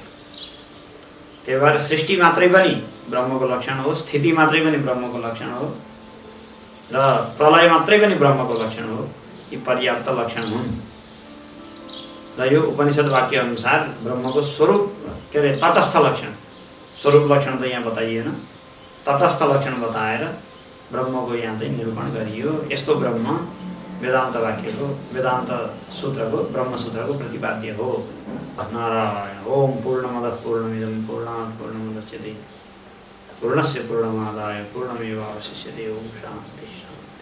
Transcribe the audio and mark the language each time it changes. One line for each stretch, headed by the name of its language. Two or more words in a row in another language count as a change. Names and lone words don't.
Nepali: त्यही भएर सृष्टि मात्रै पनि ब्रह्मको लक्षण हो, स्थिति मात्रै पनि ब्रह्मको लक्षण हो र प्रलय मात्रै पनि ब्रह्मको लक्षण हो। यी पर्याप्त लक्षण हुन् र यो उपनिषद वाक्य अनुसार ब्रह्मको स्वरूप के अरे तटस्थ लक्षण, स्वरूप लक्षण त यहाँ बताइएन, तटस्थ लक्षण बताएर ब्रह्मको यहाँ चाहिँ निरूपण गरियो। यस्तो ब्रह्म वेदान्त वाक्यको, वेदान्त सूत्रको, ब्रह्मसूत्रको प्रतिपाद्य हो। नारायण।
Sanskrit: ओम पूर्णमदः पूर्णमिदं पूर्णात् पूर्णमुदच्यते पूर्णस्य पूर्णमादाय पूर्णमेवावशिष्यते। ओम शान्ति शान्ति।